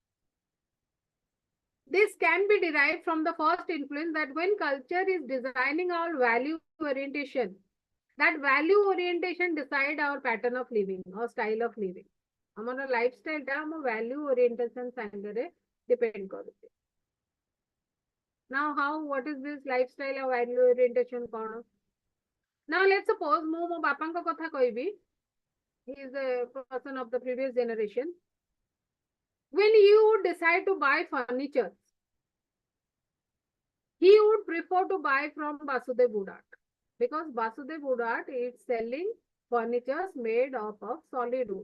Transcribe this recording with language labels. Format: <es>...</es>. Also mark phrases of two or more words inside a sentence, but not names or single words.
<en>This can be derived from the first influence that when culture is designing our value orientation, that value orientation decide our pattern of living or style of living. Our lifestyle value orientation depend କରୁଛି. Now what is this lifestyle or value orientation? Now let's suppose</en> <or>ମୁଁ ମୋ ବାପାଙ୍କ କଥା କହିବି.</or> <en>He is a person of the previous generation. When you decide to buy furniture, he would prefer to buy from Vasudev Wood Art, because Vasudev Wood Art is selling furniture made up of solid wood.</en>